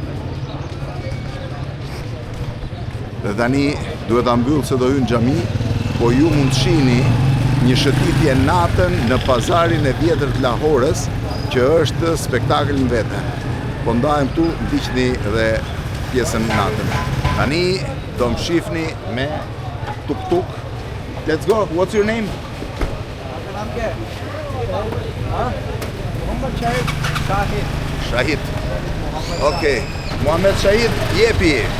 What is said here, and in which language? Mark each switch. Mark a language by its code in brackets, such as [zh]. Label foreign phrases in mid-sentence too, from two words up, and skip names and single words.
[sq] Dhe tani duhet ta mbyll se do hynë në xhami, po ju mund shihni një shëtitje natën në pazarin e vjetër të Lahorës, që është spektakël në vete. Po ndajem tu, ndiqni dhe pjesën natën. Tani do më shifni me tuk-tuk. [en] Let's go, what's your name? Shahid. [sq] Okej, Muhammed Shahid, jepi.